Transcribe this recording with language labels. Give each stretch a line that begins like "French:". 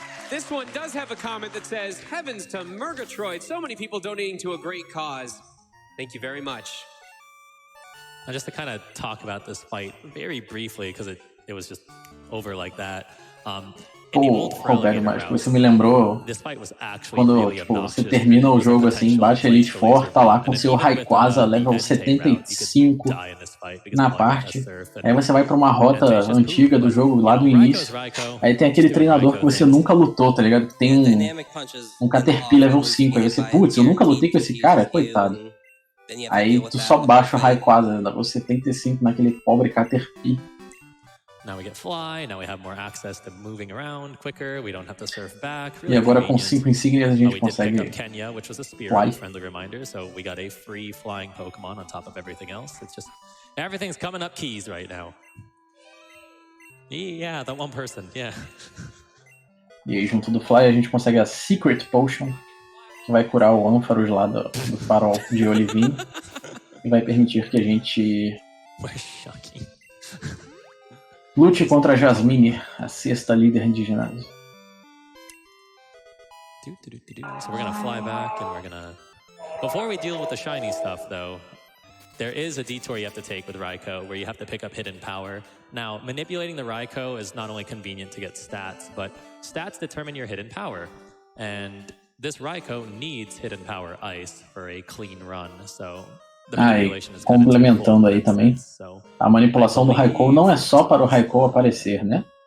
English: This one does have a comment that says, "Heavens to Murgatroyd, so many people donating to a great cause. Thank you very much." And just to kind of talk about this fight very briefly, because it was just over like that.
Portuguese: Pô, Roberto, mas você me lembrou quando tipo, você termina o jogo assim, baixa Elite Four, tá lá com seu Rayquaza level 75 na parte, aí você vai pra uma rota antiga do jogo, lá do início, aí tem aquele treinador que você nunca lutou, tá ligado? Tem um Caterpie level 5, aí você, putz, eu nunca lutei com esse cara, coitado. Aí tu só baixa o Rayquaza, level 75 naquele pobre Caterpie.
English: Now we get fly, now we have more access to moving around quicker, we don't have to surf back.
Portuguese: Really, e agora com 5 insígnias a gente consegue
English: Kenya, which was a spear, friendly reminder, so we got a free flying Pokémon on top of everything else. It's just, everything's coming up keys right now. Yeah, that one person, yeah.
Portuguese: E aí junto do Fly a gente consegue a Secret Potion, que vai curar o ânfaros lá do farol de Olivinho e vai permitir que a gente lute contra a Jasmine, a sexta líder de ginásio.
English: So we're gonna fly back and we're gonna... Before we deal with the shiny stuff though, there is a detour you have to take with Raikou where you have to pick up hidden power. Now, manipulating the Raikou is not only convenient to get stats, but stats determine your hidden power. And this Raikou needs hidden power ice for a clean run, so...
Portuguese: E complementando aí também, a manipulação do Raikou não é só para o Raikou aparecer, né?